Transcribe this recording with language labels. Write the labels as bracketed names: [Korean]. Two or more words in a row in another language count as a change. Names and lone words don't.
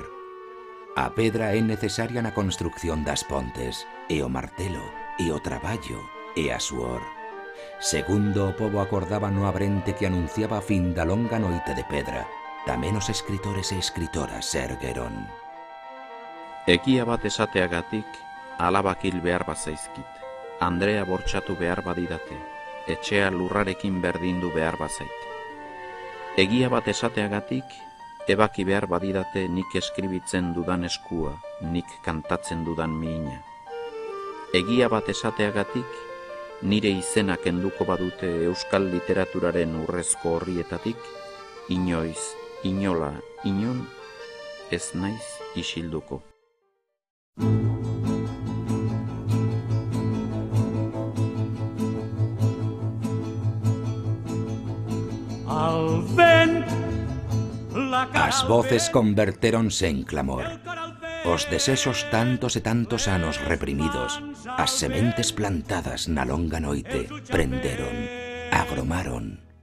[Galician] A pedra é necesaria na construcción das pontes e o martelo e o traballo e a suor. Segundo o pobo acordaba no abrente que anunciaba a fin da longa noite de pedra, tamén os escritores e escritoras se ergueron. [Basque] Egia bat esateagatik, alabak hil behar bazaizkit. Andrea bortxatu behar badidate, etxea lurrarekin berdindu behar bazait. Egia bat esateagatik, ebaki behar badidate nik eskribitzen dudan eskua, nik kantatzen dudan mihina. Egia bat esateagatik, nire izena kenduko badute euskal literaturaren urrezko horrietatik, inoiz, inola, inon, ez naiz isilduko. [Galician] As voces convertéronse en clamor. Os desexos tantos e tantos anos reprimidos, as sementes plantadas na longa noite, prenderon, agromaron.